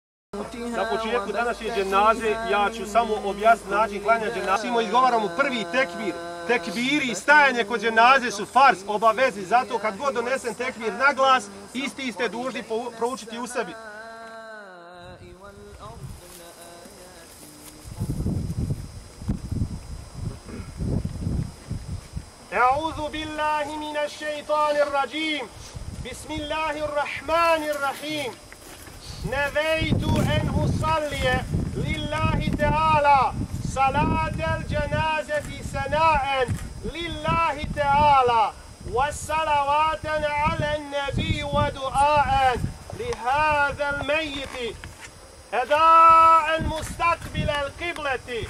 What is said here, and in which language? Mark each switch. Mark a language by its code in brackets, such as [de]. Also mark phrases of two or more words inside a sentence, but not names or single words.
[bs] Na početku današnje dženaze ja ću samo objasniti način klanja dženaze. Simo izgovaramo prvi tekbir. Tekbiri i stajanje kod dženaze su fars, obavezi. Zato kad god donesen tekbir na glas, isti ste dužni proučiti u sebi. [ar] أعوذ بالله من الشيطان الرجيم. Bismillahirrahmanirrahim. نذيت أن أصلي لله تعالى صلاة الجنازة ثناء لله تعالى والصلوات على النبي ودعاء لهذا الميت أداء مستقبل القبلة.